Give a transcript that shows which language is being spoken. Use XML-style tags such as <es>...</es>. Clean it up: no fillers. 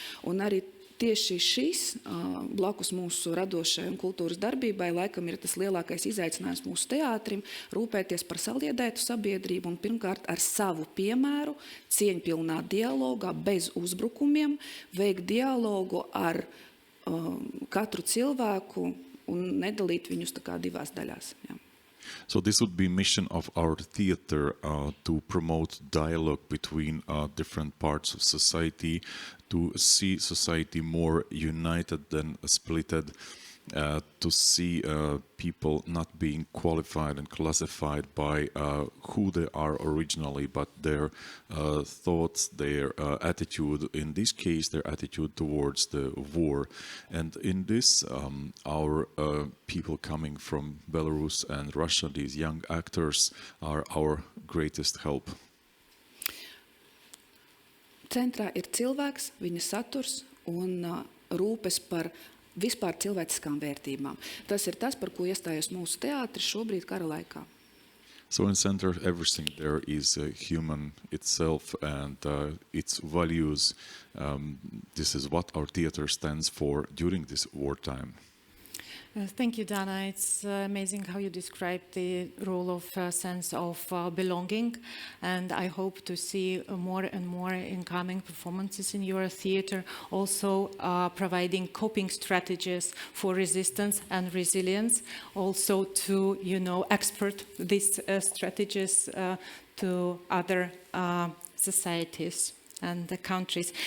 <lv>Un arī tieši šis blakus mūsu radošai un kultūras darbībai laikam ir tas lielākais izaicinājums mūsu teātrim rūpēties par saliedētu sabiedrību un pirmkārt ar savu piemēru, cieņpilnā dialogā, bez uzbrukumiem, veikt dialogu ar katru cilvēku un nedalīt viņus tā kā divās daļās. Jā.</lv> <en>So this would be mission of our theater to promote dialogue between different parts of society, to see society more united than splitted, to see people not being qualified and classified by who they are originally, but their thoughts, their attitude, in this case, their attitude towards the war. And in this, our people coming from Belarus and Russia, these young actors, are our greatest help.</en> <lv>Centrā ir cilvēks, viņa saturs un rūpes par vispār cilvēciskām vērtībām. Tas ir tas, par ko iestājas mūsu teātris šobrīd kara laikā.</lv> <en>So in center of everything there is human itself and its values. This is what our theater stands for during this wartime. Thank you, Dana. It's amazing how you describe the role of sense of belonging, and I hope to see more and more incoming performances in your theater, also providing coping strategies for resistance and resilience, also to, export these strategies to other societies and the countries.</en>